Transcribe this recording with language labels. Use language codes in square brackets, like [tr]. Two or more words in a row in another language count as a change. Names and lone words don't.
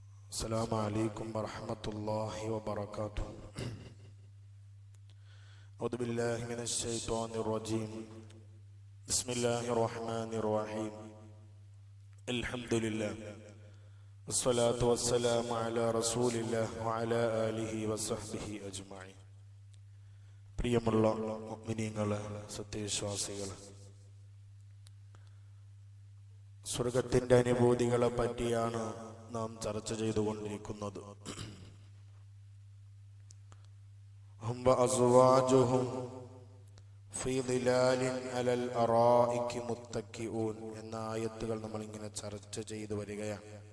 [ar] السلام عليكم ورحمة الله وبركاته. أعوذ بالله من الشيطان الرجيم. بسم الله الرحمن الرحيم. الحمد لله والصلاة والسلام على رسول الله وعلى آله وصحبه أجمعين. [ml] പ്രിയമുള്ള മുഅ്മിനീങ്ങളെ, സത്യവിശ്വാസികളെ, സ്വർഗത്തിന്റെ അനുഭൂതികളെ പറ്റിയാണ് നാം ചർച്ച ചെയ്തുകൊണ്ടിരിക്കുന്നത്. [ar] هم وأزواجهم في ظلال على الأرائك متكئون [ml] എന്ന ആയത്തുകൾ നമ്മൾ ഇങ്ങനെ ചർച്ച ചെയ്തു വരികയാണ്.